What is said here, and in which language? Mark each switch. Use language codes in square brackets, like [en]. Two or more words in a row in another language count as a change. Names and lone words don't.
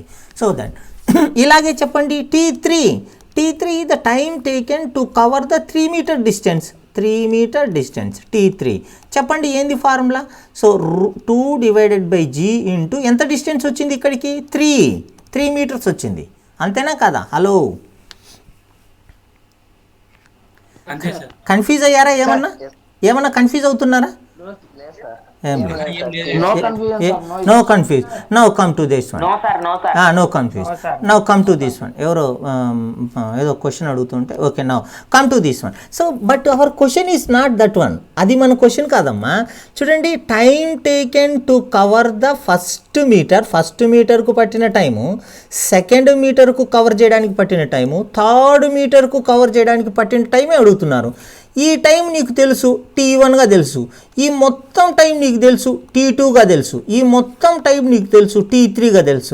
[en] so that [te] ఇలాగే చెప్పండి [en] t3 the time taken to cover the 3 meter distance, t3 [te] చెప్పండి ఏంది [en] ఫార్ములా. so 2 divided by g into ఎంత డిస్టెన్స్ [te] వచ్చింది ఇక్కడికి, [en] 3 మీటర్స్ వచ్చింది. [te] అంతేనా కదా? హలో, కన్ఫ్యూజ్ అయ్యారా? ఏమన్నా కన్ఫ్యూజ్ అవుతున్నారా? [en] No confusion, sir. No confusion. Now come to this one. No, sir. No, sir. No confusion. Now come to this one. [te] ఎవరో ఏదో [en] క్వశ్చన్ అడుగుతుంటే, okay now come to this one. so but our question is not that one, [te] అది మన క్వశ్చన్ కాదమ్మా. చూడండి, [en] time taken to cover the first meter-ku [te] పట్టిన టైము, [en] second meter-ku [te] కవర్ చేయడానికి పట్టిన టైము, [en] third meter-ku [te] కవర్ చేయడానికి పట్టిన టైమే అడుగుతున్నారు. ఈ టైం నీకు తెలుసు t1గా తెలుసు, ఈ మొత్తం టైం నీకు తెలుసు t2గా తెలుసు, ఈ మొత్తం టైం నీకు తెలుసు t3గా తెలుసు.